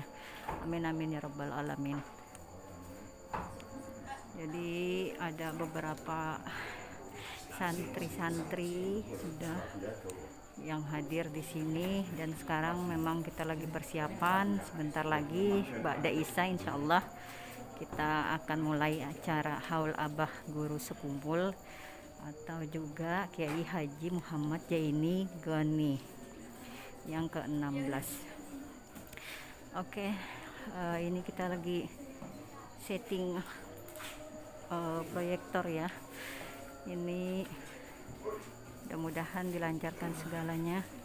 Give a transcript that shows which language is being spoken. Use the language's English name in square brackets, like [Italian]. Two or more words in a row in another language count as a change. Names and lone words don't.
[Arabic] آمين آمين يا رب العالمين. [Indonesian] Jadi ada beberapa santri-santri sudah yang hadir di sini, dan sekarang memang kita lagi persiapan. Sebentar lagi [Arabic] بعد العشاء إن شاء الله [Indonesian] kita akan mulai acara haul Abah Guru Sekumpul atau juga Kiai Haji Muhammad Jaini Gani yang ke-16. Oke, ini kita lagi setting proyektor ya. Ini mudah-mudahan dilancarkan segalanya.